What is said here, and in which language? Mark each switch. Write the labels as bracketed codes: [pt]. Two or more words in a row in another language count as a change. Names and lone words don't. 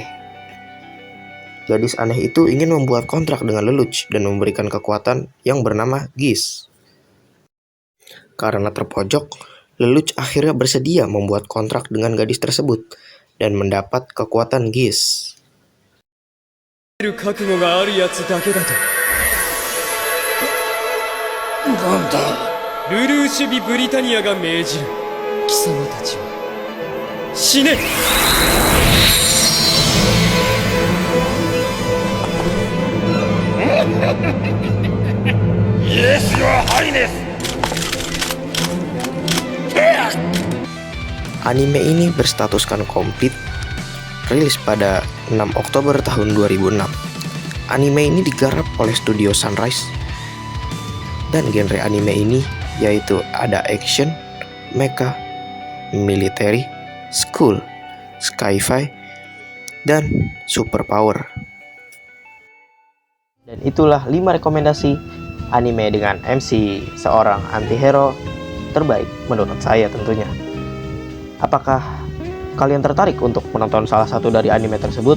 [id] Gadis aneh itu ingin membuat kontrak dengan Lelouch dan memberikan kekuatan yang bernama Geass. Karena terpojok, Lelouch akhirnya bersedia membuat kontrak dengan gadis tersebut dan mendapat kekuatan Geass. [ja] 覚悟があるやつだけだと。なんだ。ルルーシュビ・ブリタニアが命じる。貴様たちは死ね。 [en] Yes, Your Highness. [id] Anime ini berstatuskan komplit, rilis pada 6 Oktober tahun 2006. Anime ini digarap oleh studio Sunrise. Dan genre anime ini yaitu ada action, mecha, military, school, sci-fi, dan superpower. Dan itulah 5 rekomendasi anime dengan MC seorang antihero terbaik menurut saya tentunya. Apakah kalian tertarik untuk menonton salah satu dari anime tersebut?